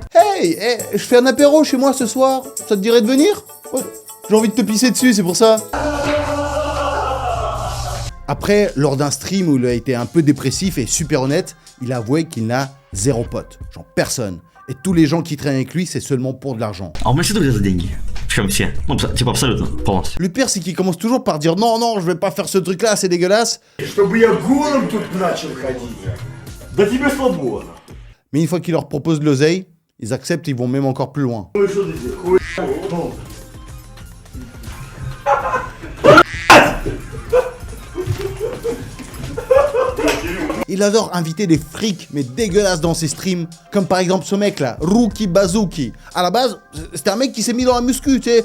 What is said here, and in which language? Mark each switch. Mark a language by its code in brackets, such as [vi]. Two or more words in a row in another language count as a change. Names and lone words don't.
[fr] Hey, je fais un apéro chez moi ce soir. Ça te dirait de venir? Ouais, j'ai envie de te pisser dessus, c'est pour ça. Après, lors d'un stream où il a été un peu dépressif et super honnête, il a avoué qu'il n'a 0 pote. Genre personne. Et tous les gens qui traînent avec lui, c'est seulement pour de l'argent. [ru] А у меня все друзья за деньги. Причем все. Ну, типа абсолютно, полностью. [fr] Le pire, c'est qu'il commence toujours par dire non, je vais pas faire ce truc-là, c'est dégueulasse. [ru] Чтобы я голым тут начал ходить. Да тебе свобода. [fr] Mais une fois qu'il leur propose de l'oseille, ils acceptent, ils vont même encore plus loin. [ru] Ой, что ты делаешь? Хуй. Ну. [fr] Il adore inviter des frics, mais dégueulasses dans ses streams. Comme par exemple ce mec là, Rookie Bazooki. À la base, c'était un mec qui s'est mis dans la muscu, tu sais.